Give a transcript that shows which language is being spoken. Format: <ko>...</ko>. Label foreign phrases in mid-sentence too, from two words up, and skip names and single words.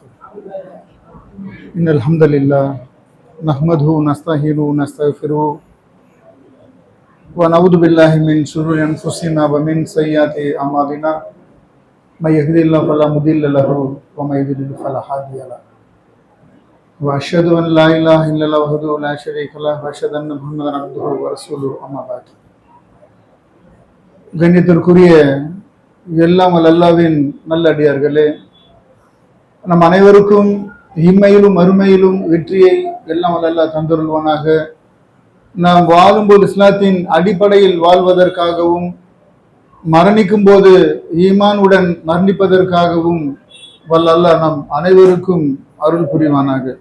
<ar>إن الحمد لله نحمده ونستعينه ونستغفره ونعوذ بالله من شرور أنفسنا ومن سيئات أعمالنا من يهده الله فلا مضل له ومن يضلل فلا هادي له وأشهد أن لا إله إلا الله وحده لا شريك له وأشهد أن محمدا عبده ورسوله أما بعد.</ar> <ta>கண்ணியத்திற்குரிய எல்லாம் அல்லாஹ்வின் நல்லடியார்களே, நம் அனைவருக்கும் இம்மையிலும் மறுமையிலும் வெற்றியை எல்லாம் அல்லாஹ் தந்தருள்வானாக. நாம் வாழும்போது இஸ்லாத்தின் அடிப்படையில் வாழ்வதற்காகவும் மரணிக்கும் போது ஈமானுடன் மரணிப்பதற்காகவும் வல்ல அல்லாஹ் நம் அனைவருக்கும் அருள் புரிவானாக.</ta>